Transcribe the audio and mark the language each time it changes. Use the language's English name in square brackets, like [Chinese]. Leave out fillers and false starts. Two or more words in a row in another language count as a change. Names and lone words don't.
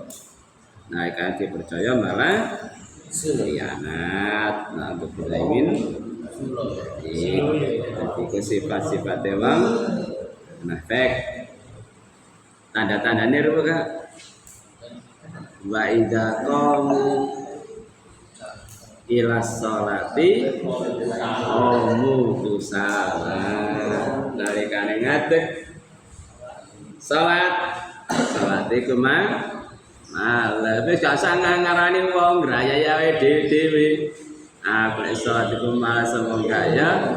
[Javanese] Nalikane dipercaya malah khianat. [Arabic] نعوذ بالله من [Javanese] jadi sifat-sifat wong munafik. [Indonesian] Tanda-tandanya apa kak? [Arabic] وإذا قاموا إلى الصلاة قاموا كسالى. [Javanese] Nalikane ngadeg salat iku malah wis gak usah ngarani wong grayaya dhewe. Aku nek salat iku malah semong gaya.